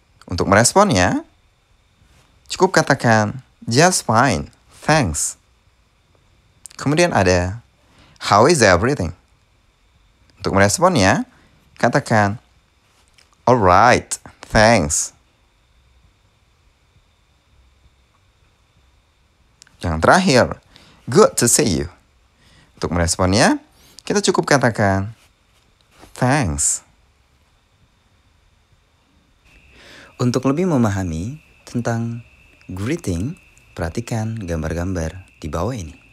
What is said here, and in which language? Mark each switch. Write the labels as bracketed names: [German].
[Indonesian] Untuk meresponnya, cukup katakan [English] just fine, thanks. [Indonesian] Kemudian ada [English] how is everything? [Indonesian] Untuk meresponnya, katakan [English] alright, thanks. [Indonesian] Yang terakhir, [English] good to see you. [Indonesian] Untuk meresponnya, kita cukup katakan thanks. Untuk lebih memahami tentang greeting, perhatikan gambar-gambar di bawah ini.